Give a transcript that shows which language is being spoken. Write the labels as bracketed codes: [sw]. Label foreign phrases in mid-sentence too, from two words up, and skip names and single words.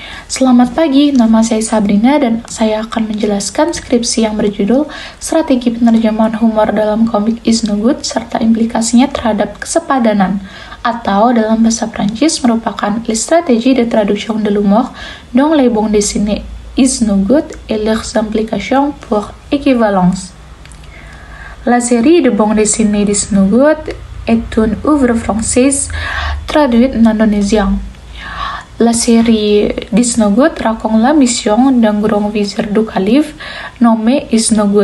[id] Selamat pagi, nama saya Sabrina dan saya akan menjelaskan skripsi yang berjudul Strategi Penerjemahan Humor dalam Komik Is No Good serta implikasinya terhadap kesepadanan, atau dalam bahasa Prancis merupakan [fr] Les stratégies de traduction de l'humour dans les bandes dessinées Is No Good et leurs implications pour équivalence. La série de bandes dessinées d'Is No Good est une œuvre française traduite en indonésien. La série d'Is No Good raconte la mission d'un grand vizir du calife nommé Is No Good.